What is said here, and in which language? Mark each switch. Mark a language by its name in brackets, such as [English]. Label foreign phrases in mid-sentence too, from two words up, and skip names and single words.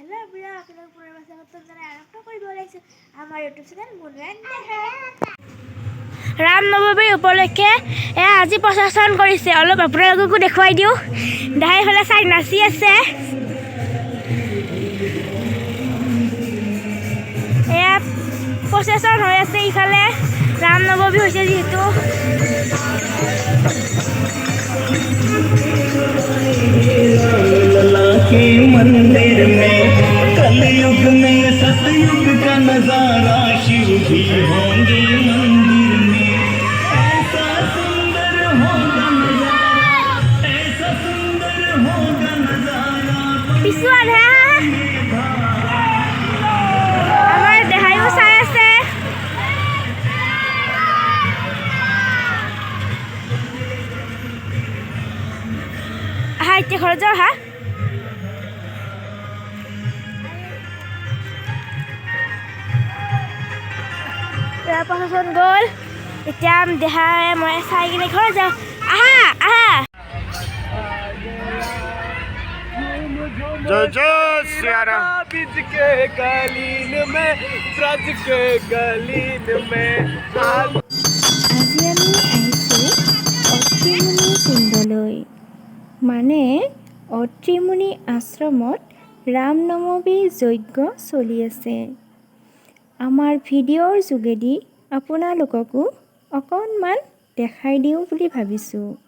[Assamese] ৰাম নৱমীৰ উপলক্ষে আজি প্ৰচেছন কৰিছে। অলপ আপোনালোককো দেখুৱাই দিওঁ। দাই ফালে চাই নাচি আছে। এয়া প্ৰচেছন হৈ আছে। ইফালে ৰাম নৱমী হৈছে যিহেতু [Hindi] के मंदिर में कलयुग में सतयुग का नजारा शिव भी होंगे मंदिर में। ऐसा सुंदर होगा नजारा, ऐसा सुंदर होगा नजारा। [Assamese] আমাৰ দেহায়ো চাই আছে। আহা এতিয়া ঘৰত যাওঁ। আহা প্ৰচেছন গ'ল। এতিয়া দেহাই মই চাই কিনে ঘৰত যাওঁ। আহা আহা [Hindi] जय जय सिया राम। बीज के गलीन में ब्रज के गलीन में [Assamese] আজি আমি আহিছোঁ অত্ৰিমুনি কুণ্ডলৈ। মানে অত্ৰিমুনি আশ্ৰমত ৰাম নৱমী যজ্ঞ চলি আছে। আমাৰ ভিডিঅ'ৰ যোগেদি আপোনালোককো অকণমান দেখাই দিওঁ বুলি ভাবিছোঁ।